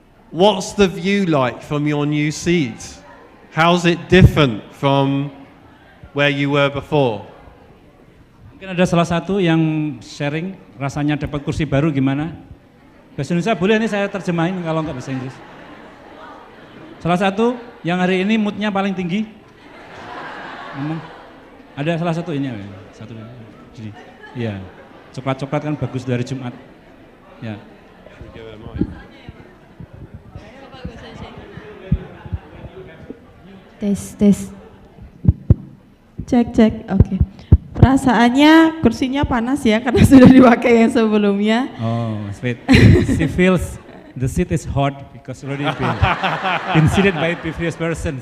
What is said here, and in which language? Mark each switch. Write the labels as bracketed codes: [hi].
[en] What's the view like from your new seat? How's it different from where you were before? [id] Mungkin ada salah satu yang sharing rasanya dapat kursi baru gimana? Bahasa Indonesia boleh, ini saya terjemahin kalau enggak bahasa Inggris. Salah satu yang hari ini moodnya paling tinggi. Ada salah satu ini ya, satu ini. Iya, coklat-coklat kan bagus dari Jumat. Ya. Tes. Cek, oke. Perasaannya kursinya panas ya karena sudah dipakai yang sebelumnya. [en] Oh, sweet. She feels the seat is hot because already been seated by previous person.